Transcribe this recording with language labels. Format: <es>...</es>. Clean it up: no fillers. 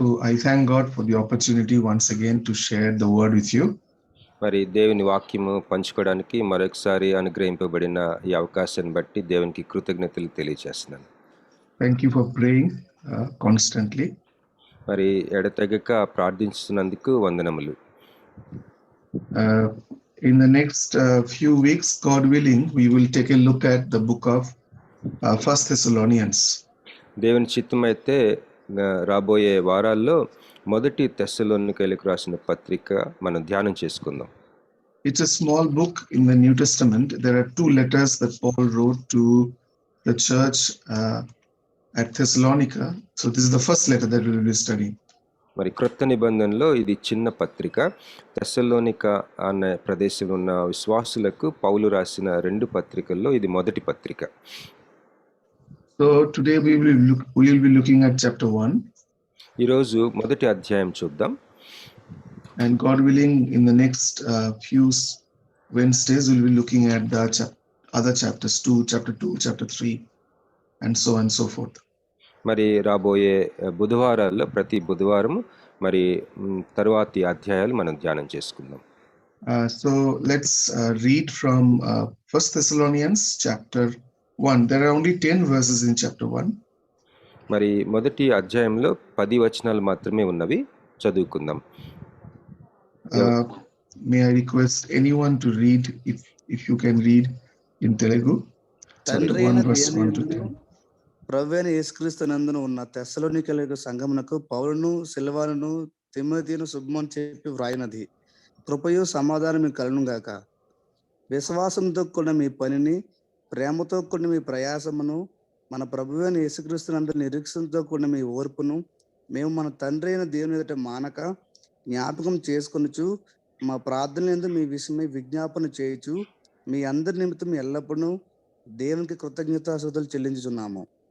<en>I thank God for the opportunity once again to share the word with you.</en> <te>మరి దేవుని వాక్యము పంచుకోవడానికి మరొకసారి అనుగ్రహింపబడిన ఈ అవకాశాన్ని బట్టి దేవునికి కృతజ్ఞతలు తెలియజేస్తున్నాను.</te> <en>Thank you for praying constantly.</en> <te>మరి ఎడతెగక ప్రార్థించుతున్నందుకు వందనములు.</te> <en>In the next few weeks, God willing, we will take a look at the book of 1 Thessalonians.</en> <te>దేవుని చిత్తమైతే రాబోయే వారాల్లో మొదటి తెస్సలోనికైలకు రాసిన పత్రిక మనం ధ్యానం చేసుకుందాం.</te> <en>It's a small book in the New Testament. There are 2 letters that Paul wrote to the church at Thessalonica. So this is the first letter that we will be studying.</en> <te>మరి క్రొత్త నిబంధనలో ఇది చిన్న పత్రిక. తెస్సలోనిక అనే ప్రదేశంలో ఉన్న విశ్వాసులకు పౌలు రాసిన 2 పత్రికల్లో ఇది మొదటి పత్రిక.</te> <en>So today we will be looking at chapter 1.</en> <te>ఈరోజు మొదటి అధ్యాయం చూద్దాం.</te> <en>And God willing, in the next few Wednesdays, we'll be looking at the other chapters, chapter 2, chapter 3, and so on and so forth.</en> <te>మరి రాబోయే బుధవారాల్లో ప్రతి బుధవారం మరి తరువాతి అధ్యాయాలు మనం ధ్యానం చేసుకుందాం.</te> <en>So let's read from 1 Thessalonians chapter 1. There are only 10 verses in chapter 1.</en> <te>మరి మొదటి అధ్యాయంలో 10 వచనాలు మాత్రమే ఉన్నవి. చదువుకుందాం.</te> <en>May I request anyone to read, if you can read in Telugu. Sorry, 1 verse 1 to 10.</en> <te>ప్రభువైన యేసుక్రీస్తు నందున ఉన్న తెస్సలోనికైల సంఘమునకు పౌలును సిల్వానును తిమోతిను శుభమని చెప్పి వ్రాయినది. కృపయు సమాధానం మీకు కలుగును గాక. విశ్వాసంతో కూడిన మీ పనిని, ప్రేమతో కూడిన మీ ప్రయాసమును, మన ప్రభువైన యేసుక్రీస్తు నందు నిరీక్షణతో కూడిన మీ ఓర్పును మేము మన తండ్రి అయిన దేవుని ఎదుట మానక జ్ఞాపకం చేసుకొనుచు మా ప్రార్థనలందు మీ విషయమై విజ్ఞాపన చేయుచు మీ అందరి నిమిత్తం ఎల్లప్పుడూ దేవునికి కృతజ్ఞతాస్తుతులు చెల్లించుచున్నాము.</te>